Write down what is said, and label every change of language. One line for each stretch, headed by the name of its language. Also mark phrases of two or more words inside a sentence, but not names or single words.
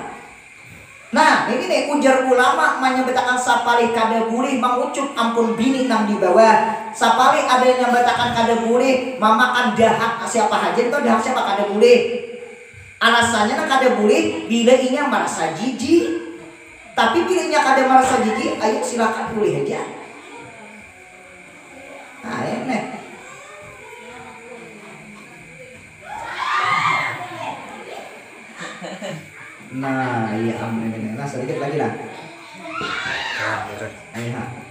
Banjar: Nah ini nih ujar ulama menyebutkan sapali kada boleh mengucup ampun bini nang di bawah. Sapali ada yang menyebutkan kada boleh memakan dahak siapa aja itu dahak siapa kada boleh. Alasannya nang kada boleh bila inya merasa jijik. Tapi bila inya kada merasa jijik,
Indonesian: ayo silakan boleh aja.
Banjar: Nah ini. Nah, iya amin ini. Nah, sedikit lagi lah. Ayo.